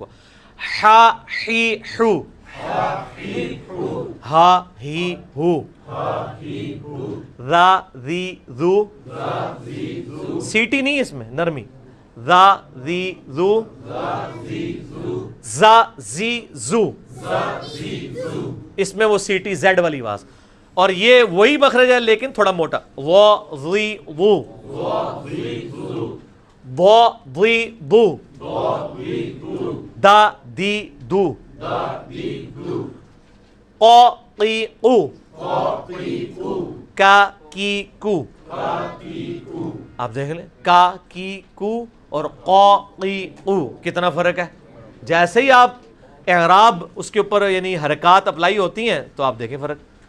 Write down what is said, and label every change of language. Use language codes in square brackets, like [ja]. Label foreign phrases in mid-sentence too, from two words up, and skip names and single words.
[ar] ہا ہی ہو, ہا ہی ہو, را ذی ذو, [ur] سیٹی نہیں اس میں نرمی. [ar] را ذی ذو, زا زی زو, [ur] اس میں وہ سیٹی زیڈ والی آواز. اور یہ وہی مخرج ہے لیکن تھوڑا موٹا. [ar] وا ذی وو, با ذی دو, دا دی دو, قا قی قو, کا کی کو. [ur] آپ دیکھ لیں [ar] کا کی کو [ur] اور [ar] قا قی قو [ur] کتنا فرق ہے. جیسے ہی آپ اعراب اس کے اوپر یعنی حرکات اپلائی ہوتی ہیں تو آپ دیکھیں فرق.